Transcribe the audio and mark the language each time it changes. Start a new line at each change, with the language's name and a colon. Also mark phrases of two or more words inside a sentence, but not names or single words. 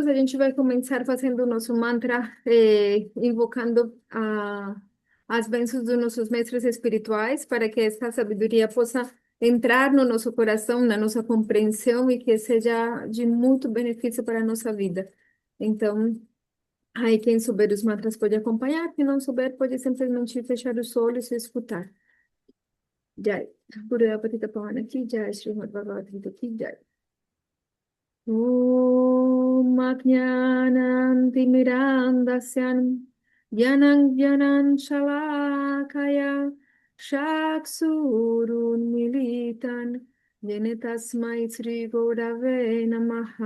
Portuguese: A gente vai começar fazendo o nosso mantra, invocando as bênçãos dos nossos mestres espirituais, para que essa sabedoria possa entrar no nosso coração, na nossa compreensão e que seja de muito benefício para a nossa vida. Então, aí quem souber os mantras pode acompanhar, quem não souber pode simplesmente fechar os olhos e escutar.
Hindi: Jai. गुरु पतित पावन की जय, श्रीमद् भगवद् गीता की जय.
Sanskrit: ॐ अज्ञानतिमिरान्धस्य ज्ञानाञ्जनशलाकया चक्षुरुन्मीलितं येन तस्मै श्रीगुरवे नमः.